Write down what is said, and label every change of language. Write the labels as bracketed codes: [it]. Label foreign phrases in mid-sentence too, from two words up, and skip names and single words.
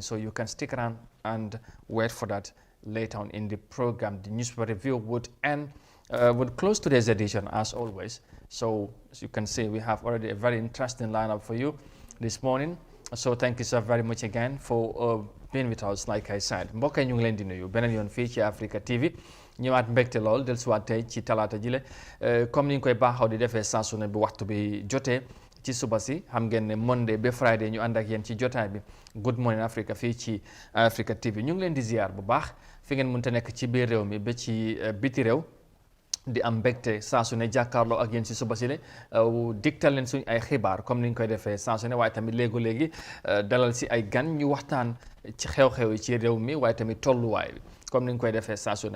[en] So you can stick around and wait for that later on in the program. The newspaper review would close today's edition as always. So as you can see, we have already a very interesting lineup for you this morning. So thank you so very much again for being with us, like I said. [wo] Mbokk yi ñu ngi leen di nuyu beneen yoon fii ci Africa TV ñëwaat mbégte lool dellusiwaat tey ci talaata jile comme ni ñu koy baaxaw di defee saa su ne bi waxtu bi jotee ci suba si xam ngeen ne Monday ba Friday ñu ànd ak yéen ci jotaay bi Good Morning Africa fii ci Africa TV. ñu ngi leen di ziar bu baax fi ngeen mënta nekk ci biir réew mi ba ci biti réew di am mbégte saa su ne jàkkaarloo ak yéen ci suba si ne digtal leen suñ ay xibaar comme ni ñu koy defee saa su ne, waaye tamit léegi dalal si ay gan ñu waxtaan ci xew-xew yi ci réew mi, waaye tamit tolluwaay bi comme ni ñu koy defee saa su ne.